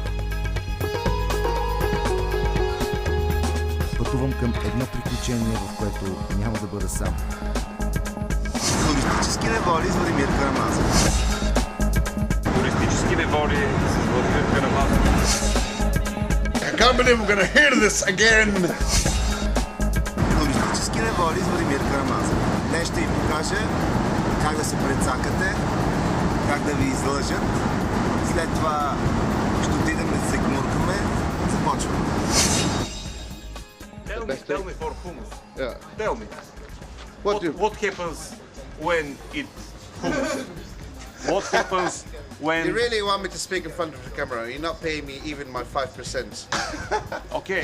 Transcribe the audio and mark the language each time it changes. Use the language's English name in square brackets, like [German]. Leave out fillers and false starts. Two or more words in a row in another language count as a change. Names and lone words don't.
[Bulgarian] Пътувам към едно приключение, в което няма да бъда сам. Туристически неволи с Владимир Карамазов. Туристически неволи с Владимир Карамазов. [English] I can't believe we're gonna hear this again. [Bulgarian] Туристически неволи с Владимир Карамазов. Днес ще ви покажа как да се прецакате, как да ви излъжат. След това ще отидем да се гмуркаме. Започваме. [English] Tell me for hummus. Yeah. Tell me. What happens when it hummus? What happens when... You really want me to speak in front of the camera? You're not paying me even my 5%. Okay.